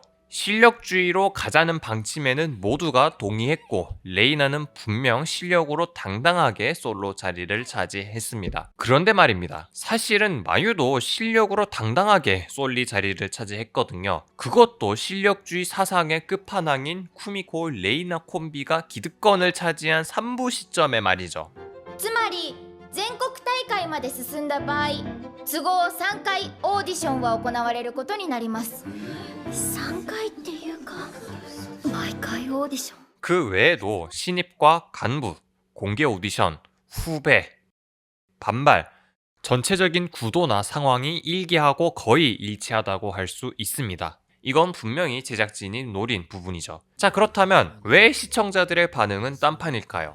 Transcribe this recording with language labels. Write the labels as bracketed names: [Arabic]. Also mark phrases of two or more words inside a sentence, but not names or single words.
[Korean] 실력주의로 가자는 방침에는 모두가 동의했고 레이나는 분명 실력으로 당당하게 솔로 자리를 차지했습니다. 그런데 말입니다. 사실은 마유도 실력으로 당당하게 솔리 자리를 차지했거든요. 그것도 실력주의 사상의 끝판왕인 쿠미코 레이나 콤비가 기득권을 차지한 3부 시점에 말이죠. [Japanese] つまり全国大会まで進んだ場合、都合3回オーディションは行われることになります。3回っていうか、毎回オーディション。 [Korean] 그 외에도 신입과 간부, 공개 오디션, 후배, 반발, 전체적인 구도나 상황이 일기하고 거의 일치하다고 할 수 있습니다. 이건 분명히 제작진이 노린 부분이죠. 자, 그렇다면 왜 시청자들의 반응은 딴판일까요?